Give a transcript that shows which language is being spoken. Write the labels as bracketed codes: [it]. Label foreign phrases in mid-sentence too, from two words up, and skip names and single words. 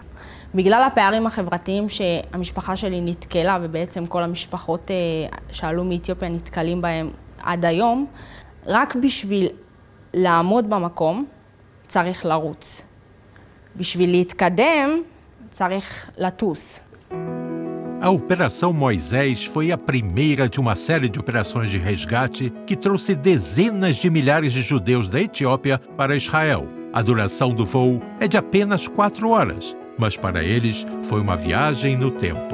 [he] בגלל הפערים החברתיים שהמשפחה שלי נתקלה, ובעצם כל המשפחות שעלו מאתיופיה נתקלים בהם עד היום, רק בשביל לעמוד במקום צריך לרוץ. בשביל להתקדם צריך לטוס. [pt] A Operação Moisés foi a primeira de uma série de operações de resgate que trouxe dezenas de milhares de judeus da Etiópia para Israel. A duração do voo é de apenas 4 horas, mas para eles foi uma viagem no tempo.